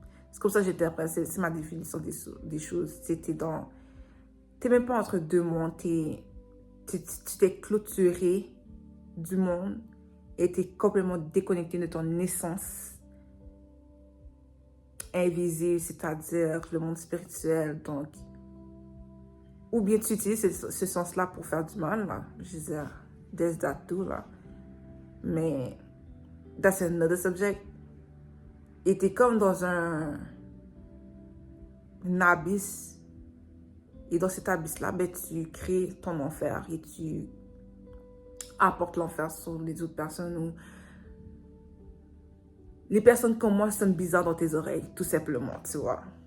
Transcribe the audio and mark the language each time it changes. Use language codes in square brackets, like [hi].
[fr] C'est comme ça que j'interprète, c'est ma définition des choses. T'es même pas entre deux mondes, tu t'es clôturé du monde et t'es complètement déconnecté de ton essence invisible, c'est-à-dire le monde spirituel. Donc, ou bien tu utilises ce sens-là pour faire du mal, là. Je veux dire, [en] there's that too, [fr] là. Mais, [en] that's another subject. [fr] Et t'es comme dans un abysse. Et dans cet abysse-là, ben, tu crées ton enfer et tu apportes l'enfer sur les autres personnes, ou les personnes comme moi sonnent bizarres dans tes oreilles, tout simplement, tu vois.